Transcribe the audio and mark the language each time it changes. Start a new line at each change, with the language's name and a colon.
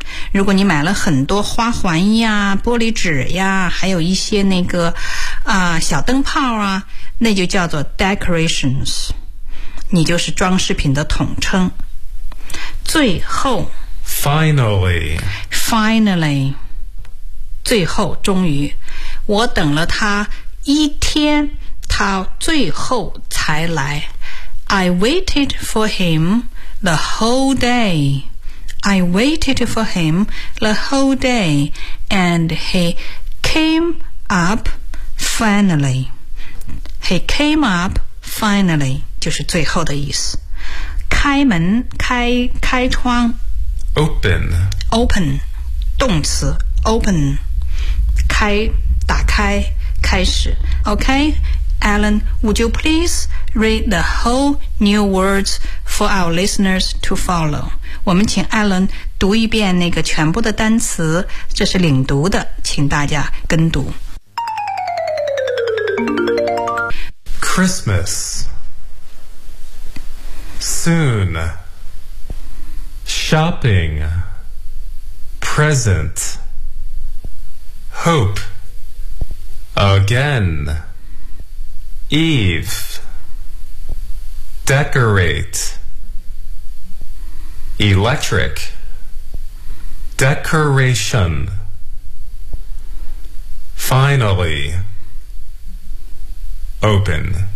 Chinese: 如果你买了很多花环呀、玻璃纸呀，还有一些那个小灯泡啊，那就叫做 decorations， 你就是装饰品的统称。最后
English: finally
Chinese: 最后终于，我等了他一天，他最后才来。
English: I waited for him the whole dayI waited for him the whole day, and he came up finally. He came up finally,
Chinese: 就是最后的意思。开门，开窗。
English: Open.
Chinese: Open, 动词 open. 开，打开，开始。
English: Okay, Alan, would you please read the whole new words for our listeners to follow?
Chinese: 我们请 Alan 读一遍那个全部的单词，这是领读的，请大家跟读。
English: Christmas Soon Shopping Present Hope Again Eve DecorateElectric Decoration Finally Open